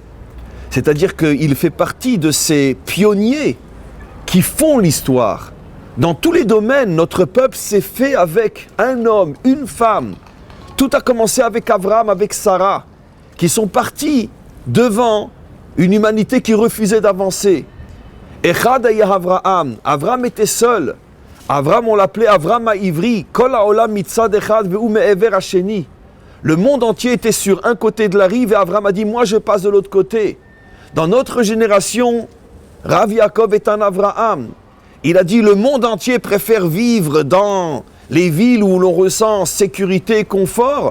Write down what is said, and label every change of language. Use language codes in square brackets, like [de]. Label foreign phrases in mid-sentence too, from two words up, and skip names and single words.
[fr] C'est-à-dire qu'il fait partie de ces pionniers qui font l'histoire. Dans tous les domaines, notre peuple s'est fait avec un homme, une femme. Tout a commencé avec Abraham, avec Sarah, qui sont partis devant une humanité qui refusait d'avancer. [he] אחד היה אברהם. [fr] Abraham était seul. Abraham, on l'appelait Avraham Ivri. [he] כל העולם מצד אחד והוא מעבר השני. [fr] Le monde entier était sur un côté de la rive et Abraham a dit, moi je passe de l'autre côté. Dans notre génération, Rav Yaakov est un Avraham. Il a dit, le monde entier préfère vivre dans les villes où l'on ressent sécurité et confort.